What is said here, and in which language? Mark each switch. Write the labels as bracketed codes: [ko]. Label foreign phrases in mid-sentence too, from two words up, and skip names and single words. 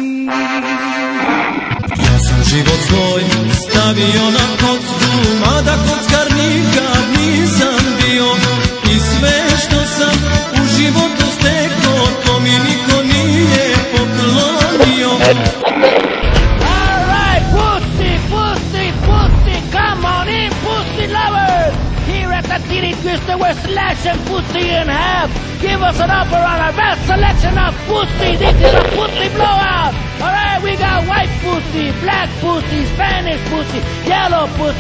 [sr] Ja sam život svoj stavio na kocku, mada kockar nikad nisam bio. I sve što sam u životu stekao, to mi niko nije poklonio. [en] Titty Twister, we're slashing pussy in half. Give us an upper on our best selection of pussy. This is a pussy blowout. Alright, we got white pussy, black pussy, Spanish pussy, yellow pussy.